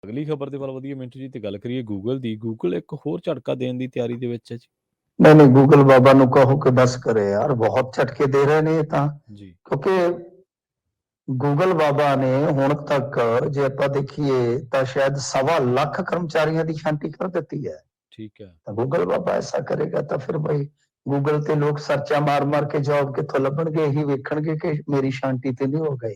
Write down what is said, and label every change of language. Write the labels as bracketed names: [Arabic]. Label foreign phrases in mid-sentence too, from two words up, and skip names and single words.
[Punjabi] ਅਗਲੀ ਖਬਰ ਦੇ ਵੱਲ ਵਧੀਆ ਮਿੰਟੂ ਜੀ ਤੇ ਗੱਲ ਕਰੀਏ ਗੂਗਲ ਦੀ। ਗੂਗਲ ਇੱਕ ਹੋਰ ਝਟਕਾ ਦੇਣ ਦੀ ਤਿਆਰੀ ਦੇ ਵਿੱਚ ਹੈ ਜੀ। ਨਹੀਂ ਗੂਗਲ ਬਾਬਾ ਨੂੰ ਕਹੋ ਕਿ ਬਸ ਕਰੇ ਯਾਰ, ਬਹੁਤ ਝਟਕੇ ਦੇ ਰਹੇ ਨੇ ਤਾਂ ਜੀ क्योंकि ਗੂਗਲ ਬਾਬਾ ਨੇ ਹੁਣ ਤੱਕ ਜੇ ਆਪਾਂ ਦੇਖੀਏ ਤਾਂ ਸ਼ਾਇਦ 1.25 ਲੱਖ ਕਰਮਚਾਰੀਆਂ ਦੀ ਛਾਂਟੀ ਕਰ ਦਿੱਤੀ ਹੈ। ਠੀਕ ਹੈ। ਤਾਂ ਗੂਗਲ ਬਾਬਾ ਐਸਾ ਕਰੇਗਾ ਤਾਂ ਫਿਰ ਭਾਈ ਗੂਗਲ ਤੇ ਲੋਕ ਸਰਚਾ ਮਾਰ ਕੇ ਜੌਬ ਕਿੱਥੋਂ ਲੱਭਣਗੇ, ਇਹੀ ਵੇਖਣਗੇ ਕਿ ਮੇਰੀ ਛਾਂਟੀ ਤੇ ਨਹੀਂ ਹੋ ਗਈ।